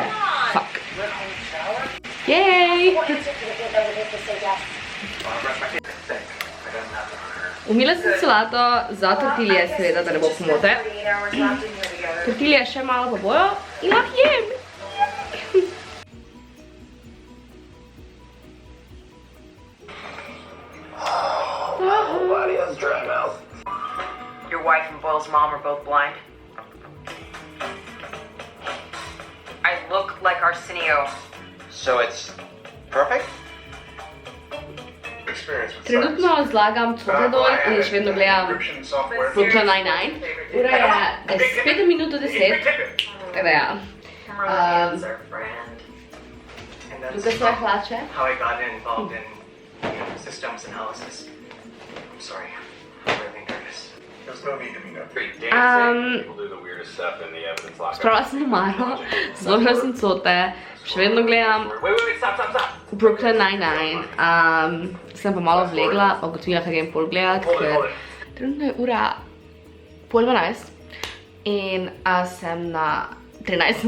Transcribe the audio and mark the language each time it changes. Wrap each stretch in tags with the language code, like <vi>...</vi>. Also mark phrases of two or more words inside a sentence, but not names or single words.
<sl>Fuck. Jej! Umila sem solato za tortilje, seveda, da ne bo pomote. Tortilje še malo pa bojo in lahko jem.</sl> <en>Your wife and Boyle's mom are both blind. I look like Arsenio. So it's perfect? Experience with</en> <sl>Trenutno zlagam cote dol in še vedno gledam Brooklyn Nine-Nine. Ura je 5 minut do 10. Tako da ja.</sl> <en>Merlian's our friend. And that's</en> <sl>Tukaj svoje hlače.</sl> <en>how I got involved in systems analysis. I'm sorry. I'm really nervous. There's no need to be nervous. People do the weirdest stuff in the evidence locker.</en> <sl>Spravila sem omaro, zložila sem cote, še vedno gledam</sl> <en>Wait, stop.</en> <sl>Brooklyn Nine-Nine. Sem pa malo vlegla, pa ugotovila, kaj grem pol gledat, ker trenutno je ura 11:30 in sem na 13.</sl>